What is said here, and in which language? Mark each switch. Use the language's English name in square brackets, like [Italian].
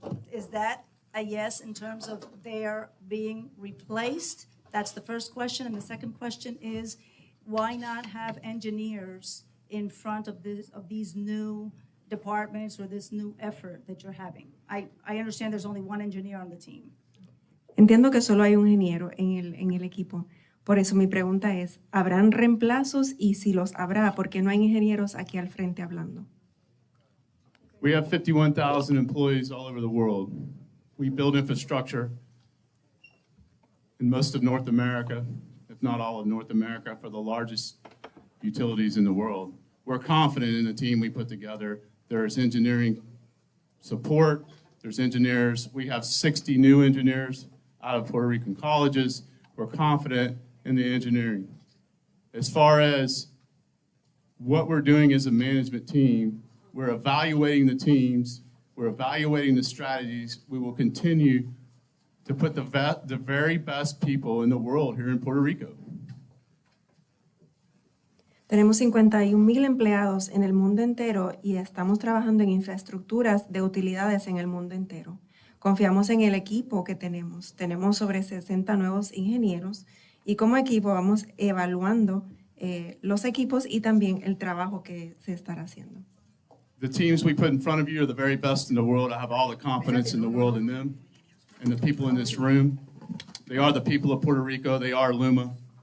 [English] Is that a yes in terms of their being replaced? That's the first question. And the second question is, why not have engineers in front of these new departments or this new effort that you're having? I understand there's only one engineer on the team. [Spanish] Entiendo que solo hay un ingeniero en el equipo. Por eso mi pregunta es, ¿habrán reemplazos? Y si los habrá, ¿por qué no hay ingenieros aquí al frente hablando? [English] We have 51,000 employees all over the world. We build infrastructure in most of North America, if not all of North America, for the largest utilities in the world. We're confident in the team we put together. There's engineering support, there's engineers. We have 60 new engineers out of Puerto Rican colleges. We're confident in the engineering. As far as what we're doing as a management team, we're evaluating the teams, we're evaluating the strategies. We will continue to put the very best people in the world here in Puerto Rico. [Spanish] Tenemos 51,000 empleados en el mundo entero y estamos trabajando en infraestructuras de utilidades en el mundo entero. Confiamos en el equipo que tenemos. Tenemos sobre 60 nuevos ingenieros y como equipo vamos evaluando los equipos y también el trabajo que se estará haciendo. [English] The teams we put in front of you are the very best in the world. I have all the confidence in the world in them and the people in this room. They are the people of Puerto Rico. They are Luma.